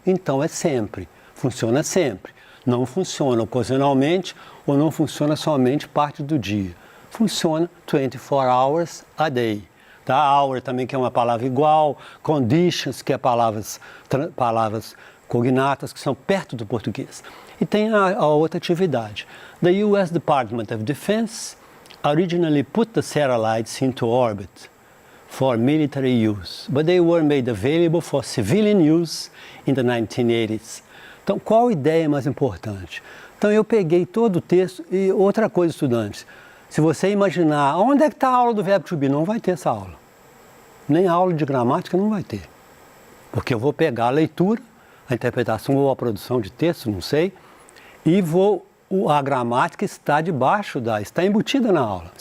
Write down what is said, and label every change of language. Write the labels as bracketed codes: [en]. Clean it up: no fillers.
[pt] Então é sempre, funciona sempre. Não funciona ocasionalmente ou não funciona somente parte do dia. Funciona [en] 24 hours a day. [pt] Tá? Hour também, que é uma palavra igual, conditions, que é palavras cognatas, que são perto do português. E tem a outra atividade. [en] The U.S. Department of Defense originally put the satellites into orbit for military use, but they were made available for civilian use in the 1980s. [pt] Então, qual a ideia mais importante? Então, eu peguei todo o texto e outra coisa, estudantes, se você imaginar, onde é que está a aula do verbo to be? Não vai ter essa aula. Nem a aula de gramática não vai ter. Porque eu vou pegar a leitura, a interpretação ou a produção de texto, não sei, e a gramática está está embutida na aula.